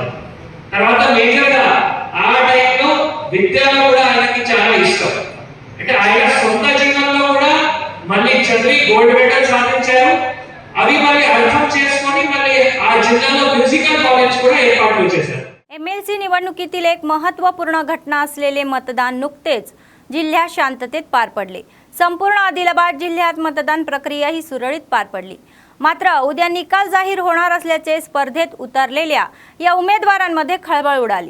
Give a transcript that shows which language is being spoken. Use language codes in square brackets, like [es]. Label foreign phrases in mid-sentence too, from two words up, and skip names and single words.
[te] తర్వాత మేజర్ గా ఆ టైంలో విద్యలో కూడా ఆయనకి చాలా ఇష్టం। అంటే ఆయన సొంత జీవనంలో కూడా మళ్ళీ చదివి గోల్డ్ మెడల్ సాధించారు। అవి మళ్ళీ అర్థం చేసుకొని మళ్ళీ ఆ జిల్లాలో మ్యూజికల్ కాలేజ్ కూడా ఏర్పాటు చేశారు। [mr] MLC निवडणुकीतील एक महत्त्वपूर्ण घटना असलेले मतदान नुकतेच जिल्ह्यात शांततेत पार पडले। संपूर्ण आदिलाबाद जिल्ह्यात मतदान प्रक्रिया ही सुरळीत पार पडली। मात्र उद्या निकाल जाहीर होणार असल्याचे स्पर्धेत उतरलेल्या या उमेदवारांमध्ये खळबळ उडाली।